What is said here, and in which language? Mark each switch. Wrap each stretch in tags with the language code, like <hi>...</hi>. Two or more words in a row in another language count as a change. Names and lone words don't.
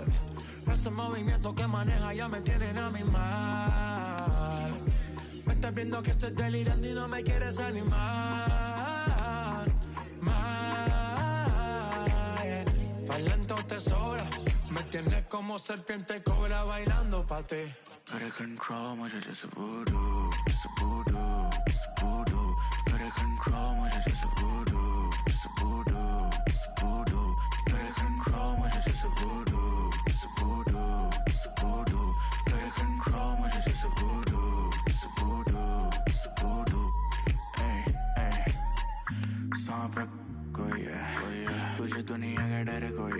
<es>Ese movimiento que maneja ya me tienen a mi mal. Me estás viendo que estoy delirando y no me quieres animar. Tan lento te sobra. Me tienes como serpiente cobra bailando pa' ti.</es> <hi>करे control मुझे जैसे voodoo करे control मुझे जैसे voodoo करे control मुझे जैसे voodoo करे control मुझे जैसे voodoo सांप कोई है तुझे दुनिया का डर कोई</hi>